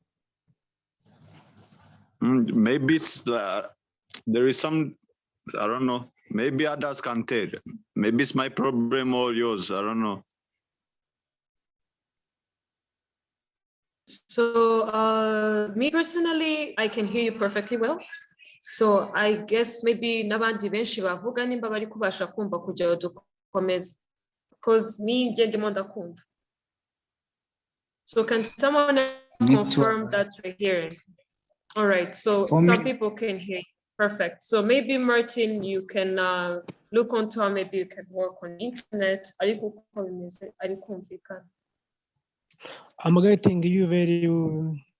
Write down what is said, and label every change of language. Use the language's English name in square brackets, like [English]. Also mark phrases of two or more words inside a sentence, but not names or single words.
[English] Maybe it's there is some, I don't know. Maybe others can tell. Maybe it's my problem or yours. I don't know. So me personally, I can hear you perfectly well. So I guess maybe [Kinyarwanda] n'abandi benshi bavuga nimba bari kubasha kumva kugira dukomeze, [English] because me [Kinyarwanda] ndimo ndakumva. [English] So can someone else confirm that we're hearing? All right, so some people can hear you. Perfect. So maybe Martin, you can look onto how maybe you can work on internet. I'm getting you very well.